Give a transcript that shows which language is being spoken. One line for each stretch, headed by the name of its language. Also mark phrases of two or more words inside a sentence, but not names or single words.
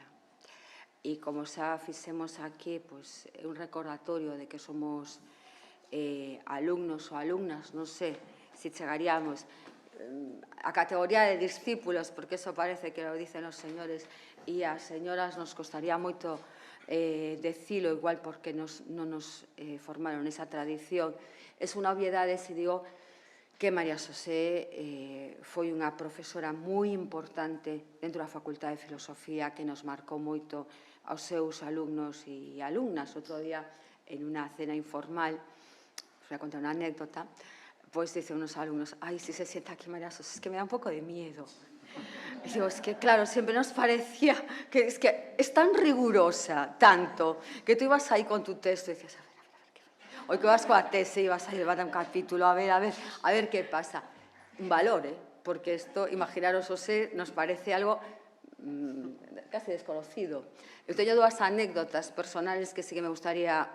Galician: E como xa fixemos aquí, é un recordatorio de que somos alumnos ou alumnas, non sei se chegaríamos a categoría de discípulos, porque eso parece que
Spanish: lo dicen
Galician: os señores, e as señoras nos costaría moito decilo, igual porque non nos formaron esa tradición. É unha obviedade se digo que María Xosé foi unha profesora moi importante dentro da Facultade de Filosofía que nos marcou moito aos seus alumnos e alumnas. Outro día, en unha cena informal,
Spanish: voy a contar
Galician: unha anécdota,
Spanish: pois dicen unos alumnos, ai, si se sienta aquí María Xosé, es que me da un pouco de miedo. E digo, es que claro, siempre nos parecía que es tan rigurosa, tanto, que tú ibas aí con tu texto e decías, a ver,
Galician: o que vas coa tese e vas
Spanish: a llevar un capítulo, a ver que pasa.
Galician: Un valor, porque isto, imaginaros, Xosé, nos parece
Spanish: algo casi desconocido.
Galician: Eu teño dúas anécdotas personales que sí que
Spanish: me gustaría.